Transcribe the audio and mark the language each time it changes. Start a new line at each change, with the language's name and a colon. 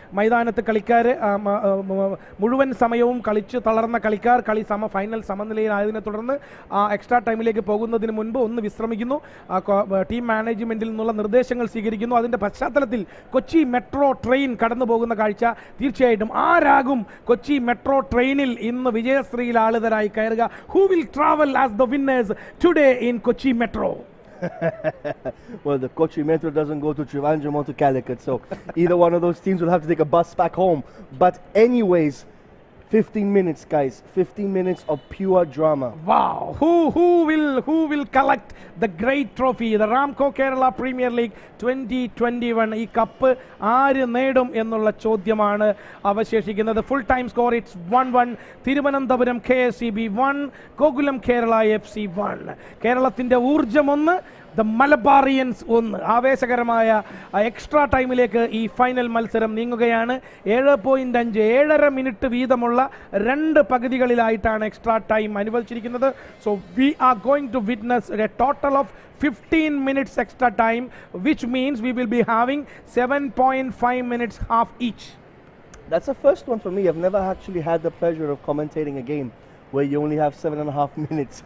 Malayalam: മൈതാനത്ത് കളിക്കാർ മുഴുവൻ സമയവും കളിച്ച് തളർന്ന കളിക്കാർ ഫൈനൽ സമനിലയിലായതിനെ തുടർന്ന് എക്സ്ട്രാ ടൈമിലേക്ക് പോകുന്നതിന് മുൻപ് ഒന്ന് വിശ്രമിക്കുന്നു. ടീം മാനേജ്മെന്റിൽ നിന്നുള്ള നിർദ്ദേശങ്ങൾ സ്വീകരിക്കുന്നു. അതിൻ്റെ പശ്ചാത്തലത്തിൽ കൊച്ചി മെട്രോ ട്രെയിൻ കടന്നു പോകുന്ന കാഴ്ച തീർച്ചയായിട്ടും ആരാകും കൊച്ചി മെട്രോ ട്രെയിനിൽ ഇന്ന് വിജയശ്രീയിൽ ആളുതരായി കയറുക?
English: Who will travel as the winners today in Kochi Metro? Well, the Kochi Metro doesn't go to Trivandrum or to Calicut, so either one of those teams will have to take a bus back home. But anyways, 15 minutes, guys. 15 minutes of pure drama. Wow! Who will collect the great trophy, the Ramco Kerala Premier League 2021?
Malayalam: ഈ cup ആര് നേടും എന്നുള്ള ചോദ്യമാണ് അവശേഷിക്കുന്നത്.
English: Full time score it's 1-1.
Malayalam: Thiruvananthapuram KSEB 1 Gokulam Kerala FC 1. കേരളത്തിന്റെ ഊർജം 1, the Malabarians 1. ആവേശകരമായ extra ടൈമിലേക്ക് ഈ ഫൈനൽ മത്സരം നീങ്ങുകയാണ്. 7.5 7.5 മിനിറ്റ് വീതമുള്ള 2 പകുതികളിലായിട്ടാണ് എക്സ്ട്രാ ടൈം അനുവദിച്ചിരിക്കുന്നത്.
English: So we are going to witness a total of 15 minutes extra time, which means we will be having 7.5 minutes half each. That's the first one for me. I've never actually had the pleasure of commentating a game where you only have 7.5 minutes.